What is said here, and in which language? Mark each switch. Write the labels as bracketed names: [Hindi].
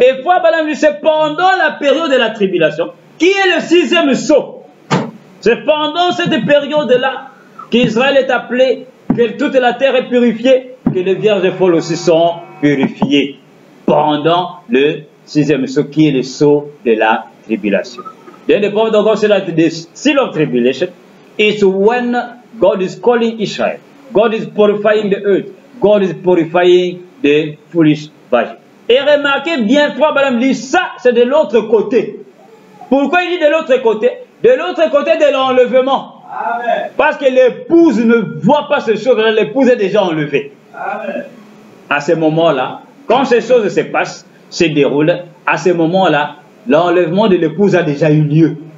[French] Et fois, c'est pendant la période de la tribulation, qui est le 6e sceau. C'est pendant cette période-là qu'Israël est appelé, que toute la terre est purifiée, que les vierges folles aussi sont purifiées. Pendant le 6e sceau, qui est le sceau de la tribulation. [English] Then the prophet of God said that the seal of tribulation is when God is calling Israel. God is purifying the earth. God is purifying the foolish virgin. [French] Et remarquez bien, frère Branham dit ça, c'est de l'autre côté. Pourquoi il dit de l'autre côté? De l'autre côté de l'enlèvement. Amen. Parce que l'épouse ne voit pas ces choses-là, l'épouse est déjà enlevée. Amen. À ce moment-là, quand ces choses se passent, se déroulent, à ce moment-là, l'enlèvement de l'épouse a déjà eu lieu.